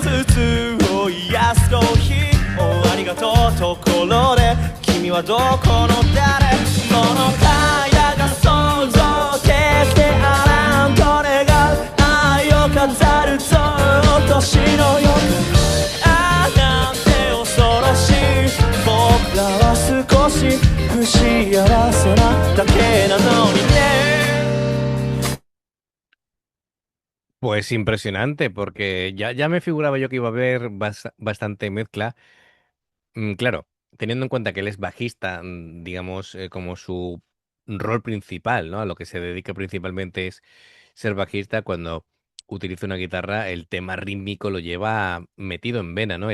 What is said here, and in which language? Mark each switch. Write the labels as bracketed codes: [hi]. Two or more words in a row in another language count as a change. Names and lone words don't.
[ja] つずつを癒すコーヒーをありがとうところで君はどこの誰この体が想像決してあらんと願う愛を飾るぞ年の夜あなんて恐ろしい僕らは少し不幸せなだけなのにね [es] Pues impresionante, porque ya me figuraba yo que iba a haber bastante mezcla. Claro, teniendo en cuenta que él es bajista, digamos, como su rol principal, ¿no? A lo que se dedica principalmente es ser bajista, cuando utiliza una guitarra, el tema rítmico lo lleva metido en vena, ¿no?